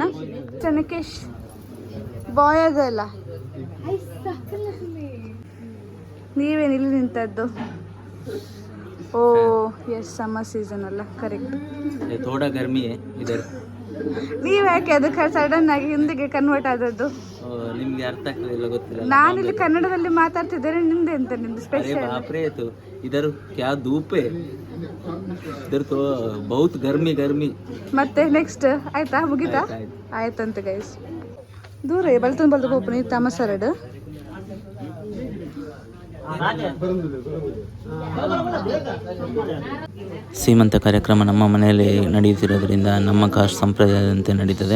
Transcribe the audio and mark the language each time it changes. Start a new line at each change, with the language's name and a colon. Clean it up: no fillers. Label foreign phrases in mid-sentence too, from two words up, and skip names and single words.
Kannada: ಚನಕೇಶ್ ಬಾಯ್ ಅದಲ್ಲ, ನೀವೇನು ಇಲ್ಲಿ ನಿಂತದ್ದು?
English: Oh yes, summer season ಅಲ್ಲ, ಕರೆಕ್ಟ್.
Hindi: थोड़ा गर्मी ಇದೆ ಇಧರ್.
Kannada: ನೀವ್ ಯಾಕೆ ಅದಕ್ಕೆ ಸಡನ್ ಆಗಿ ಹಿಂದಿಗೆ ಕನ್ವರ್ಟ್ ಆದದ್ದು? ನಿಮ್ಗೆ ಅರ್ಥ ಆಗ್ತದೆ ಇಲ್ಲ ಗೊತ್ತಿಲ್ಲ. ನಾನಿಲ್ಲಿ ಕನ್ನಡದಲ್ಲಿ ಮಾತಾಡ್ತಿದ್ದೇನೆ, ನಿಂದೆ ಅಂತ ನಿಮ್ದು
Hindi: अरे
Kannada: ಸ್ಪೆಷಲ್.
Hindi: बाप रे, तो इधर क्या धूप है, इधर तो बहुत गर्मी गर्मी.
Kannada: ಮತ್ತೆ ನೆಕ್ಸ್ಟ್ ಆಯ್ತಾ, ಮುಗಿತಾ? ಆಯ್ತು. ಆಯ್ತಂತೆ ಗೈಸ್. ದೂರ ಬಲ್ತು ಹೋಗ್ತೀನಿ ತಮಸರಡು. ಸೀಮಂತ ಕಾರ್ಯಕ್ರಮ ನಮ್ಮ ಮನೆಯಲ್ಲಿ ನಡೆಯುತ್ತಿರೋದ್ರಿಂದ ನಮ್ಮ ಕಾಸ್ಟ್ ಸಂಪ್ರದಾಯದಂತೆ ನಡೀತದೆ.